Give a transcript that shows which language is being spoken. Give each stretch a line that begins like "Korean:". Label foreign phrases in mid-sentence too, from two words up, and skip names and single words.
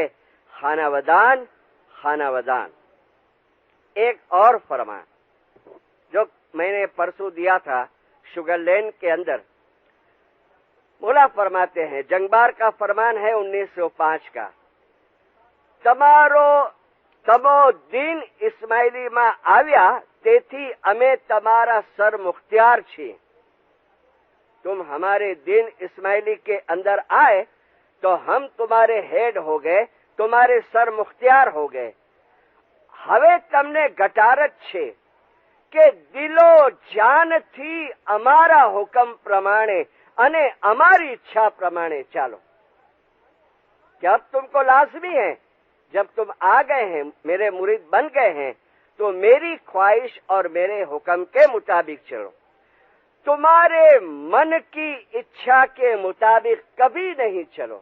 Urdu: خانہ ودان خانہ ودان. ایک اور فرمان جو میں نے پرسوں دیا تھا شوگر لین کے اندر، مولا فرماتے ہیں، جنگبار کا فرمان ہے 1905 کا،
Gujarati: તમો દીન ઇસ્માઇલી માં આવ્યા તેથી અમે તમારા સર મુખ્તિયાર છીએ.
Urdu: تم ہمارے دین اسماعیلی کے اندر آئے تو ہم تمہارے ہیڈ ہو گئے، تمہارے سر مختار ہو گئے.
Gujarati: હવે તમને ગટારત છે કે દિલો જાનથી અમારા હુકમ પ્રમાણે અને અમારી ઈચ્છા પ્રમાણે ચાલો.
Urdu: کہ اب تم کو لازمی ہے، جب تم آ گئے ہیں، میرے مرید بن گئے ہیں، تو میری خواہش اور میرے حکم کے مطابق چلو. تمہارے من کی اچھا کے مطابق کبھی نہیں چلو.